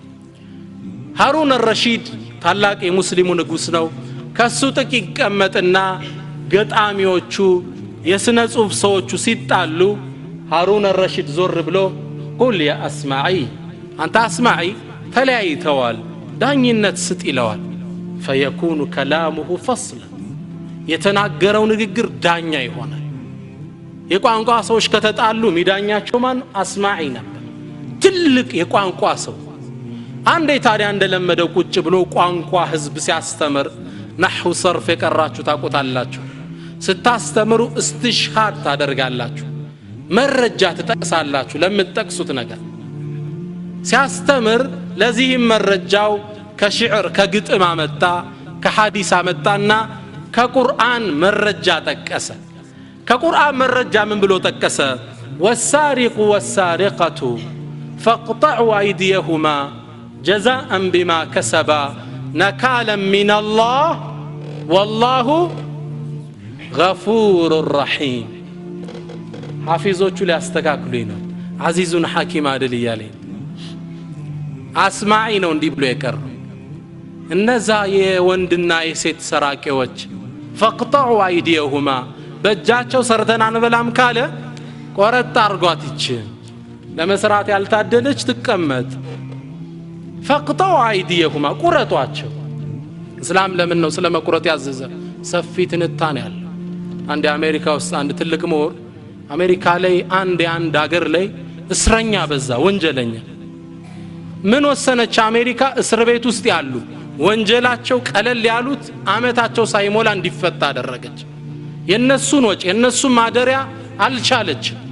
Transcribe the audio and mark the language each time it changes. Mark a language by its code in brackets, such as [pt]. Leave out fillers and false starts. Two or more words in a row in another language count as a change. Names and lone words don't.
[am] ሃሩን الرشيد ታላቅ የሙስሊሙ ንጉስ ነው ከሱ ጥቂት ይቀመጥና ገጣሚዎቹ የስነ ጽሁፍ ሰዎቹ ሲጣሉ ሃሩን الرشيد ዞር ብሎ [ar] قل يا أصمعي [am] አንተ አስማዒ ተለያይተዋል ዳኝነት ስጥ ይለዋል [ar] فيكون كلامه فصلا [am] የተናገረው ንግግር ዳኛ ይሆናል የቋንቋ ሰዎች ከተጣሉ ሚዳኛቸው ማን አስማዒ ነበር ትልቅ የቋንቋ ሰው አንዴ ታዲያ እንደለመደው ቁጭ ብሎ ቋንቋ ህዝብ ሲያስተምር ነህው ሰርፍ የቀራችሁ ታቆታላችሁ ስታስተምሩ እስትሽሃድ ታደርጋላችሁ መረጃ ትጠቅሳላችሁ ለምትጠቅሱት ነገር ሲያስተምር ለዚህም መረጃው ከሽዕር ከግጥም አመጣ ከሐዲስ አመጣና ከቁርአን መረጃ ጠቀሰ ከቁርአን መረጃ ምን ብሎ ጠቀሰ [ar] والسارق والسارقة فاقطعوا أيديهما جزاء بما كسبا نكالا من الله والله غفور رحيم [am] حافظوቹ ሊያስተካክሉኝ ነው [ar] عزيز حكيم [am] አይደል ይያለኝ አስማዒ ነው እንዲህ ብሎ የቀረው እነዛ የወንድና የሴት ሰራቂዎች [ar] فاقطعوا أيديهما [am] በእጃቸው ሰርተን አንበላም ካለ ቆረጥ አርጓት ይች ለመስራት ያልታደለች ትቀመጥ [ar] فاقطعوا أيديهما [am] ቁረጧቸው እስላም ለምን ነው ስለ መቁረጥ ያዘዘ ሰፊ ትንታኔ ያለ አንድ አሜሪካ ውስጥ አንድ ትልቅ ምሁር አሜሪካ ላይ አንድ ሀገር ላይ እስረኛ በዛ ወንጀለኛ ምን ወሰነች አሜሪካ እስር ቤት ውስጥ ያሉ ወንጀላቸው ቀለል ያሉት አመታቸው ሳይሞላ እንዲፈታ አደረገች የነሱን ወጭ የነሱን ማደሪያ አልቻለች